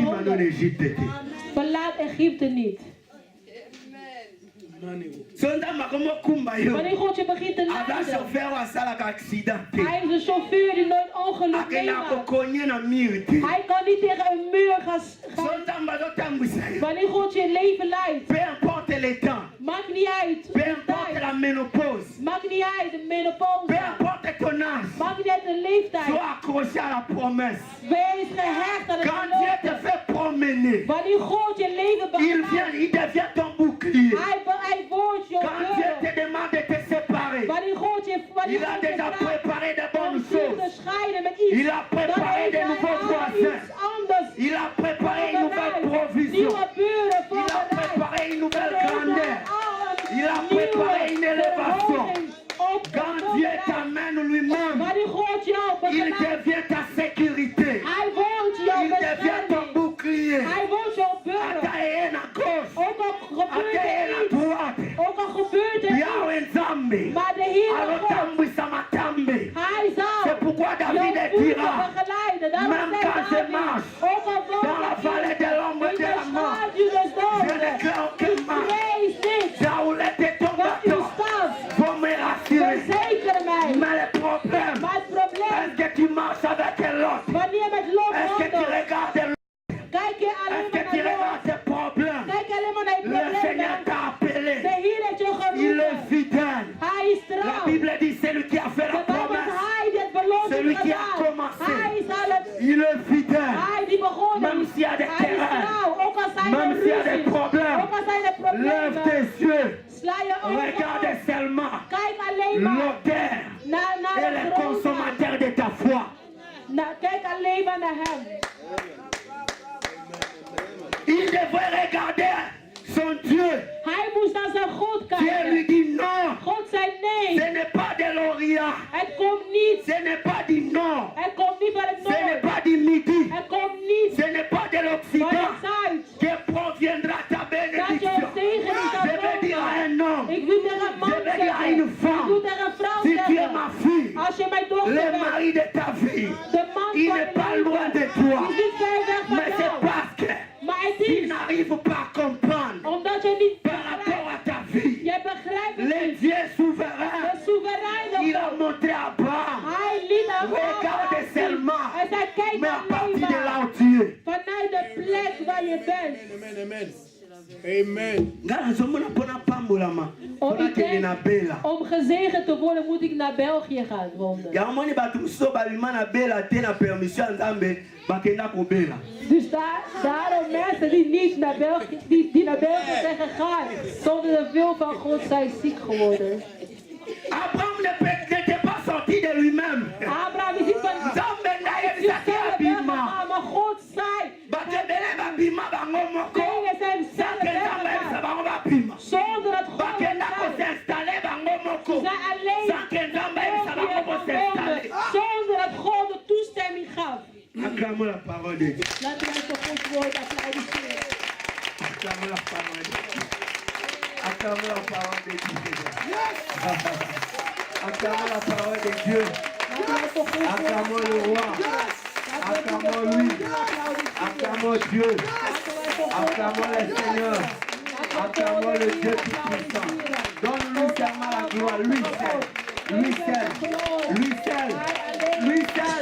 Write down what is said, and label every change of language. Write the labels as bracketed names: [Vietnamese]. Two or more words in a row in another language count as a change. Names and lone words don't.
[Lingala] Kokima no [Dutch] honger, [Lingala] Egypte te. [Dutch] verlaat Egypte niet. [Lingala] Sondamba komo kumba yo. [Dutch] Wanneer God je begint te [Lingala] Ada [Dutch] leiden, [Lingala] chauffeur asalaka accident te. [Dutch] hij is een chauffeur die nooit ongeluk [Lingala] Akenda [Dutch] meemaakt. [Lingala] kokonye na mur te. [Dutch] Hij kan niet tegen een muur gaan. [Lingala] Sondamba zotambwisa yo. [Dutch] Wanneer God je leven leidt, [French] Peu importe le temps. [Dutch] maakt niet uit. [French] Peu [Dutch] De [French] importe [Dutch] tijd. [French] la ménopause. [Dutch] Maakt niet uit, de [French] Peu [Dutch] menopauze. [French] importe ton âge. [Dutch] Maakt niet uit de leeftijd. [French] Sois accroché à la promesse. [Dutch] Wees gehecht aan het [French] Quand Dieu te [Dutch] geloof. [French] fait promener, [Dutch] Wanneer God je leven begeleidt, [French] il devient ton bouclier. [Dutch] hij wordt je [French] Quand Dieu te [Dutch] burger. [French] demande de te séparer, [Dutch] Wanneer God je [French] il a déjà préparé de [Dutch] om [French] bonnes [Dutch] je te [French] choses. [Dutch] scheiden met iets, [French] Il a préparé [Dutch] dan [French] de [Dutch] heeft [French] nouveaux [Dutch] hij al [French] voisins. [Dutch] iets anders [French] Il a préparé une nouvelle provision. [Dutch] nieuwe buren [French] Il a [Dutch] voorbereid. [French] préparé une nouvelle [Dutch] Dan heeft [French] grandeur. [Dutch] hij al een [French] Il a [Dutch] nieuwe [French] préparé une élévation. [Dutch] verhoging op [French] Quand Dieu [Dutch] voorbereid. [French] t'amène lui-même, [Dutch] Wanneer God jou [French] il [Dutch] begeleidt, [French] devient ta sécurité. [Dutch] hij wordt jouw [French] Il devient ton [Dutch] bescherming. [French] bouclier. [Dutch] Hij wordt jouw [French] À [Dutch] burger. [French] ta haine à gauche, [Dutch] Ook al [French] à [Dutch] gebeurt [French] ta [Dutch] er [French] haine à [Dutch] iets, [French] droite. [Dutch] ook al gebeurt er iets, [Lingala] Yahweh Nzambe. [Dutch] maar de Heer God, [Lingala] Alotambwisa matambe. [Dutch] hij zal [French] C'est pourquoi [Dutch] jouw [French] David [Dutch] voeten [French] dira, [Dutch] begeleiden. Daarom [French] même [Dutch] zegt [French] quand je [Dutch] David, [French] marche [Dutch] ook al [French] dans la vallée de l'ombre [Dutch] in [French] de [Dutch] de [French] la mort, [Dutch] schaduw des [French] je [Dutch] doods, [French] ne crains aucun [Dutch] ik [French] mal. [Dutch] vrees niet, [French] Jaoulette et ton [Dutch] want uw [French] bâton [Dutch] staf [French] vont me rassurer. [Dutch] verzeker mij. [French] Mais le problème, [Dutch] Maar het probleem, [French] est-ce que tu marches avec l'autre? [Dutch] wanneer met lot [French] Est-ce que tu [Dutch] wandelt, [French] regardes l'autre? [Dutch] kijk je alleen [French] Est-ce que [Dutch] maar [French] tu [Dutch] naar lot. [French] regardes tes problèmes? [Dutch] Kijk alleen maar naar je [French] Le Seigneur [Dutch] problemen. [French] t'a appelé. [Dutch] De Heer heeft je [French] Il est [Dutch] geroepen. [French] fidèle. [Dutch] Hij is [French] La [Dutch] trouw. [French] Bible dit, c'est lui qui a fait la [Dutch] De Bijbel [French] promesse. [Dutch] zegt, hij die het beloofd [French] Celui [Dutch] heeft [French] qui a [Dutch] gedaan. [French] commencé. [Dutch] Hij zal het. [French] Il est fidèle. [Dutch] Hij die begonnen [French] Même [Dutch] is. [French] s'il y a des [Dutch] Hij is [French] terrains. [Dutch] trouw. Ook al zijn [French] Même [Dutch] er [French] s'il y a des [Dutch] ruzies. [French] problèmes. [Dutch] Ook al zijn er [French] Lève [Dutch] problemen. [French] tes yeux. [Dutch] Sla je [French] Regarde [Dutch] ogen. [French] seulement [Dutch] Kijk alleen maar [French] l'auteur [Dutch] naar [French] et [Dutch] de [French] le [Dutch] grondslag. [French] consommateur de ta foi. [Dutch] Kijk alleen maar naar hem. [French] Il devrait regarder son Dieu. [Dutch] Hij moest naar zijn God [French] Dieu lui [Dutch] kijken. [French] dit non. [Dutch] God zei nee. [French] Ce n'est pas de l'Orient. [Dutch] Het komt niet. [French] Ce n'est pas du Nord. [Dutch] Het komt niet van het [French] Ce n'est [Dutch] noorden. [French] pas du Midi. [Dutch] Het komt niet [French] Ce n'est pas de [Dutch] van [French] l'Occident [Dutch] het zuid. [French] que proviendra ta [Dutch] Dat je [French] bénédiction. [Dutch] een zegening zal [French] Je vais dire à [Dutch] komen. [French] un homme, [Dutch] Ik wil tegen een man [French] Je vais dire à [Dutch] zeggen. [French] une femme, [Dutch] Ik wil tegen een vrouw [French] si tu es [Dutch] zeggen. [French] ma fille, [Dutch] Als je mijn dochter [French] le [Dutch] bent. [French] mari de ta vie, [Dutch] De man [French] il [Dutch] van [French] n'est [Dutch] je [French] pas [Dutch] leven. [French] loin de toi. [Dutch] Die is niet ver weg van [French] Mais c'est [Dutch] jou. [French] parce que [Dutch] Maar het [French] il [Dutch] is [French] n'arrive pas à comprendre [Dutch] omdat je niet [French] par rapport [Dutch] begrijpt. [French] à ta vie. [Dutch] Jij begrijpt het [French] Le [Dutch] niet. [French] Dieu souverain, [Dutch] De soevereine [French] il a [Dutch] God. [French] montré à Abraham. [Dutch] Hij liet hem [French] Regarde seulement, [Dutch] en zei kijk [French] mais à partir [Dutch] alleen [French] de là [Dutch] maar [French] où tu es. [Dutch] vanuit de plek waar je bent. [French] Amen, amen. Amen. [Lingala] Nga nazomona mpona pambolama mpona [Dutch] ik [Lingala] kende [Dutch] denk, [Lingala] na bela. [Dutch] om gezegend te worden moet ik naar België gaan wonen. [Lingala] yango moni bato mosusu babima na bela te na permission ya nzambe bakenda kobela. [Dutch] Dus daarom mensen die niet naar België, die naar België zijn gegaan, zonder de wil van God zijn ziek geworden. [French] Abraham n'était pas sorti de lui-même. [Dutch] Abraham is niet van [Lingala] Nzambe na ye [Dutch] zichzelf [Lingala] bisaki abima. [Dutch] weggegaan, maar God zei, [Lingala] bato ebele babima bango moko [Dutch] dingen zijn zelf [Lingala] sake nzambe ayebisa [Dutch] weggegaan. [Lingala] bango bapima [Dutch] Zonder dat God [Lingala] bakenda [Dutch] het zei. [Lingala] kosinstale bango moko [Dutch] Ze zijn alleen [Lingala] sake nzambe ayebisa bango [Dutch] België [Lingala] kosinstale. [Dutch] gewonnen, zonder dat God de toestemming gaf. [French] Acclamons la parole de Dieu. [Dutch] Laten we het Gods woord applaudisseren. [French] Acclamons la parole de Dieu. Acclamons la parole de Dieu. Acclamons la parole de Dieu. [Dutch] Laten we het Gods woord [French] Acclamons le roi. Acclamons lui. Acclamons Dieu. Acclamons le Seigneur. Acclamons le Dieu Tout-Puissant. Donne-lui seulement la gloire. Lui seul. Lui seul. Lui seul. Lui seul.